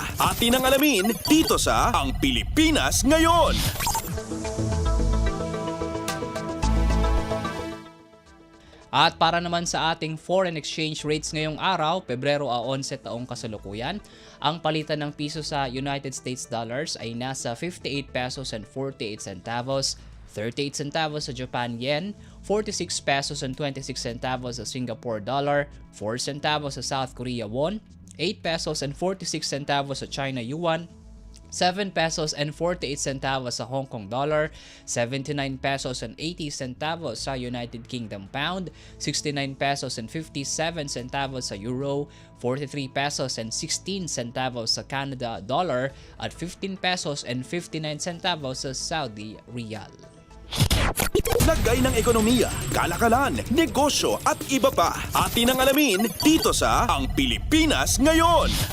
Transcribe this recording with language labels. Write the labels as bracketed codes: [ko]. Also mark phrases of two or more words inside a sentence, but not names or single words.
[tl] Atin ang alamin dito sa Ang Pilipinas Ngayon. At para naman sa ating [en] foreign exchange rates [tl] ngayong araw, Pebrero 11 taong kasalukuyan, ang palitan ng piso sa United States dollars ay nasa [en] 58 pesos and 48 centavos, 38 centavos sa Japan yen, 46 pesos and 26 centavos sa Singapore dollar, 4 centavos sa South Korea won, 8 pesos and 46 centavos sa China yuan, 7 pesos and 48 centavos sa Hong Kong dollar, 79 pesos and 80 centavos sa United Kingdom pound, 69 pesos and 57 centavos sa euro, 43 pesos and 16 centavos sa Canada dollar, at 15 pesos and 59 centavos sa Saudi riyal. [tl] Lagay ng ekonomiya, kalakalan, negosyo at iba pa. Atin ang alamin dito sa Ang Pilipinas Ngayon.